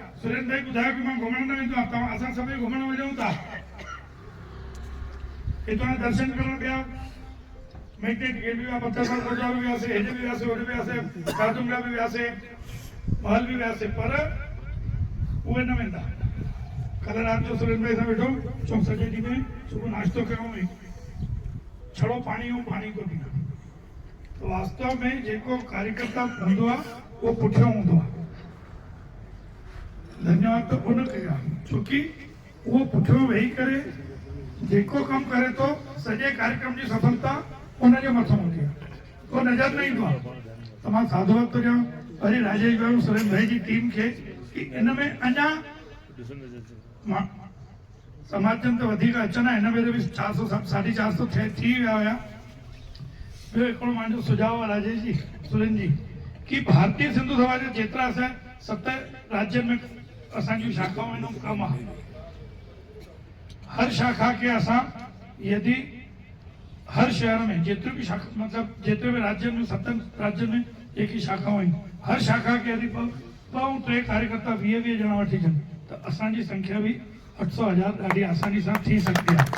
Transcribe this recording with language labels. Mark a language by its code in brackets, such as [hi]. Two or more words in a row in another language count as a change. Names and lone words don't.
[sd] सुरेन भाई ॿुधायो कि मां घुमण न वेंदो आहियां, तव्हां असां सभई घुमण वञूं था, हितां दर्शन करण विया, मैग्नेट गेट बि विया, पत्थर सां गुरुद्वारो बि वियासीं, हेॾे बि वियासीं, होॾे बि वियासीं, खारदुंगा बि वियासीं, महल बि वियासीं, पर उहे न वेंदा। कल्ह राति जो सुरेन भाई सां वेठो, चऊं सॼे ॾींहं में सुबुह नाश्तो कयूं, छड़ो पाणी ऐं पाणी को पीना। तो वास्तव में जेको कार्यकर्ता हूंदो आहे उहो पुठियां हूंदो आहे। धन्यवाद त उन खे आहे, छोकी उहो पुठियां वेही करे जेको कमु करे थो, सॼे कार्यक्रम जी सफलता उनजे मथां हूंदी आहे, उहो नज़र न ईंदो आहे। त मां साधुवाद थो ॾियां वरी राजेश भाई, सुरेन भाई जी टीम खे कि इन में अञा समाजनि ते वधीक अचनि। हिन भेरे बि 400 450 थी विया हुया। ॿियो हिकिड़ो मुंहिंजो सुझाव आहे राजेश जी, सुरेन जी, कि भारतीय सिंधु सभा जा जेतिरा असां 7 राज्यनि में असांजी शाखाऊं आहिनि, कमु आहे, हर शाखा खे असां यदि हर शहर में जेतिरी बि शाखा, मतिलबु जेतिरे बि राज्यनि में, 7 राज्यनि में जेकी शाखाऊं आहिनि, हर शाखा खे यदि 2 ऐं 3 कार्यकर्ता 20 ॼणा वठी अचनि, त असांजी संख्या बि 800,000 ॾाढी आसानी सां थी सघंदी आहे।